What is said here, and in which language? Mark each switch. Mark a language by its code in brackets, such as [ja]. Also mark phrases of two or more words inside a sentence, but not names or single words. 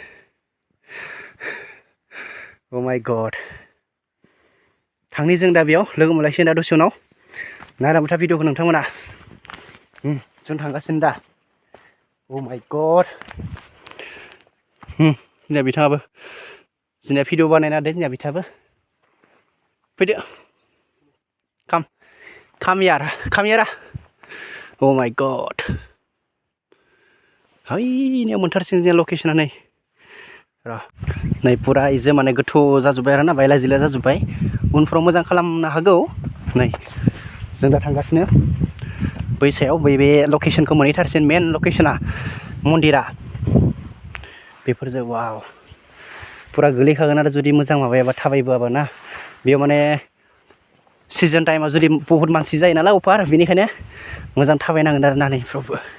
[en] oh my god [brx] थांनि जों दा बेयाव लोगो मोनलायसिगोन दा दसे उनाव नायलांबाय था भिडिअखौ नोंथांमोना जों थांगासिनो दा [en] oh my god [brx] जोंनिया बिथाङाबो जोंनिया भिडिअ बानायना होदो जोंनिया बिथाङाबो फैदो [en] Come here. Oh my god. [id] Hai, ini montasinya lokasinya nih. [brx] र' नै पुरा इजो माने गोथौ जाजोब्बाय आरोना बायला जिला जाजोब्बाय उनफ्राव मोजां खालामनो हागौ नै जों दा थांगासिनो बै सायाव बे लकेसनखौ मोनहैथारसिन [en] main location [brx] मन्दिरा बेफोरजों वाव पुरा गोलैखागोन आरो जुदि मोजां माबायाबा थाबायबोआबा ना बेयाव माने [en] season time [brx] जुदि बहुत मानसि जायो नालाय अफार बेनिखायनो मोजां थाबायनांगोन आरो ना नैफ्रावबो